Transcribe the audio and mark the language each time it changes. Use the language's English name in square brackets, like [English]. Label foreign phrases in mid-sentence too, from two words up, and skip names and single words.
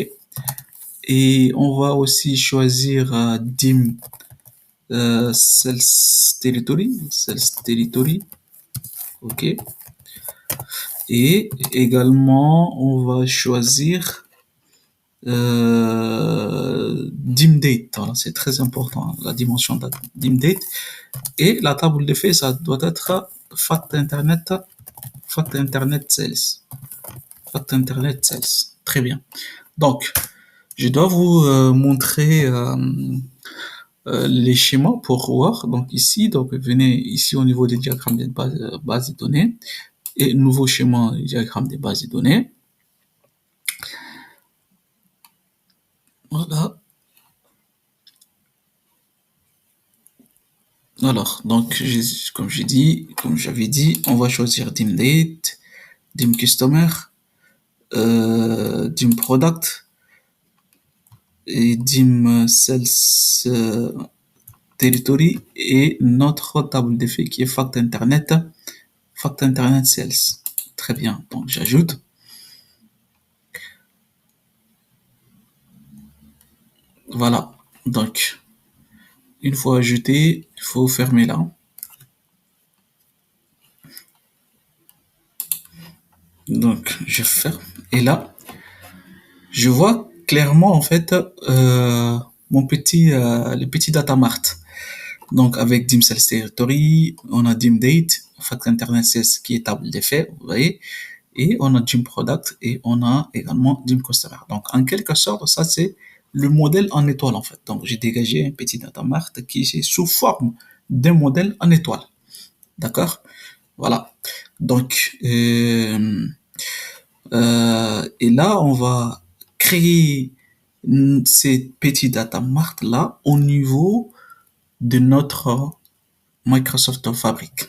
[French] Et on va aussi choisir DIM Sales Territory, ok. Et également, on va choisir dim date. Voilà, c'est très important, la dimension de dim date. Et la table de fait, ça doit être fact internet sales. Fact internet sales. Très bien. Donc, je dois vous montrer les schémas pour voir. Donc ici, donc venez ici au niveau des diagrammes des bases de données et nouveau schéma diagramme des bases de données. Voilà. Alors, donc, comme j'avais dit, on va choisir dim date, dim customer, dim product et dim sales territory et notre table d'effet qui est fact internet sales. Très bien. Donc, j'ajoute. Voilà. Donc, une fois ajouté, il faut fermer là. Donc, je ferme. Et là, je vois clairement en fait le petit [English] data mart. [French] Donc avec dim sales territory, on a dim date, fact internet sales qui est table des faits, vous voyez, et on a dim product et on a également dim customer. Donc en quelque sorte, ça c'est le modèle en étoile en fait. Donc j'ai dégagé un petit [English] data mart [French] qui est sous forme d'un modèle en étoile. D'accord? Voilà. Donc et là, on va créer ces petits [English] data mart [French] là au niveau de notre Microsoft Fabric.